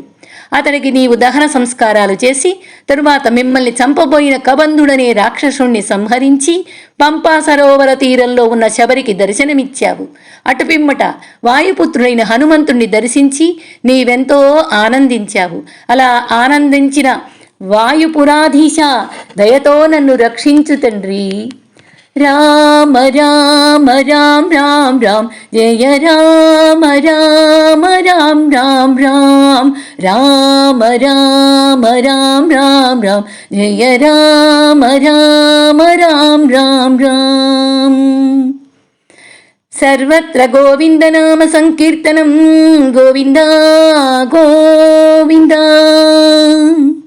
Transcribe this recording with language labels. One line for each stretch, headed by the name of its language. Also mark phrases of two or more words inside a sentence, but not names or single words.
Telugu: అతనికి నీవు దహన సంస్కారాలు చేసి తరువాత మిమ్మల్ని చంపబోయిన కబంధుడనే రాక్షసుణ్ణి సంహరించి పంపా సరోవర తీరంలో ఉన్న శబరికి దర్శనమిచ్చావు. అటుపిమ్మట వాయుపుత్రుడైన హనుమంతుణ్ణి దర్శించి నీవెంతో ఆనందించావు. అలా ఆనందించిన వాయుపురాధీశ దయతో నన్ను రక్షించు తండ్రి. రామ రామ రామ రామ రామ జయ రామ రామ రామ రామ రామ రామ రామ రామ రామ రామ జయ రామ రామ రామ రామ రామ. సర్వత్ర గోవింద నామ సంకీర్తనం గోవింద గోవింద.